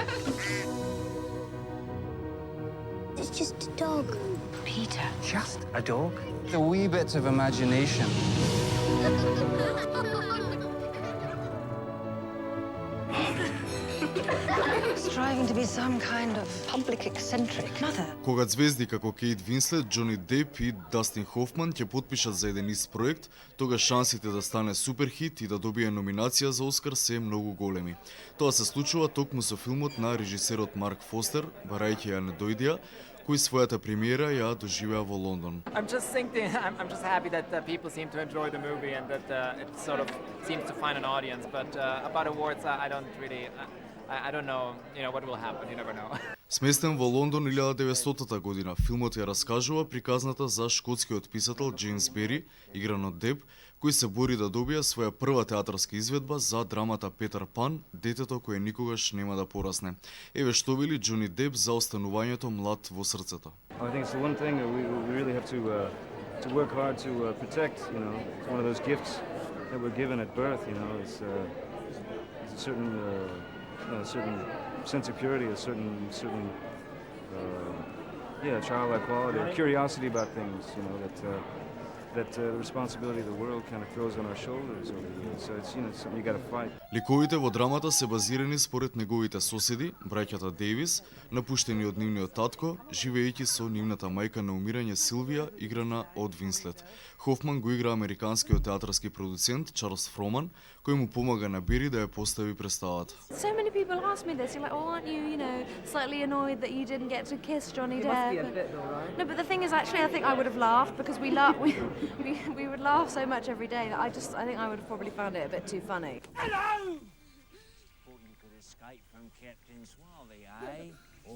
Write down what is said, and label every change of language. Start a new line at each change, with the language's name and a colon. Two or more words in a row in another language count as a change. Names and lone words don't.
English: It's just a dog. Peter. Just a dog? A wee bit of imagination. Striving to be some kind of public eccentric. Mother.
Macedonian: Кога звезди како Кейт Винслет, Џони Деп и Дастин Хофман ќе потпишат за еден ист проект, тога шансите да стане суперхит и да добие номинација за Оскар се многу големи. Тоа се случува токму со филмот на режисерот Марк Фостер, барајќи ја Недојдија, кој својата премиера ја доживеа во Лондон.
English: I'm just happy that people seem to enjoy the movie and that it sort of seems to find an audience. But about awards, I don't know, what will happen. You never know.
Macedonian: Сместен во Лондон 1900 година, филмот ја раскажува приказната за шкотскиот писател Джеймс Бери, игран од Деб, кој се бори да добие своја прва театарска изведба за драмата Петер Пан, детето кое никогаш нема да порасне. Еве што вели Џони Деб за останувањето млад во срцето.
English: I think it's the one thing that we really have to work hard to protect. It's one of those gifts that we're given at birth. It's a certain sense of purity, a certain childlike quality, a curiosity about things. That the responsibility of the world kind of throws on our shoulders over the years. So it's something you got to fight.
Macedonian: Ликовите во драмата се базирани според неговите соседи, браќата Дейвис, напуштени од нивниот татко, живеејќи со нивната мајка на умирање Силвија, играна од Винслет. Хофман го игра американскиот театарски продуцент Чарлс Фроман, кој му помага на Бери да ја постави представата.
English: So many people ask me this. You're like, aren't you, slightly annoyed that you didn't get to kiss Johnny Depp? You must be a bit, though, right? No, but the thing is, actually, I think I would have laughed because we would laugh so much every day that I think I would have probably found it a bit too funny. Hello! Thought you could escape from Captain Swaley, eh?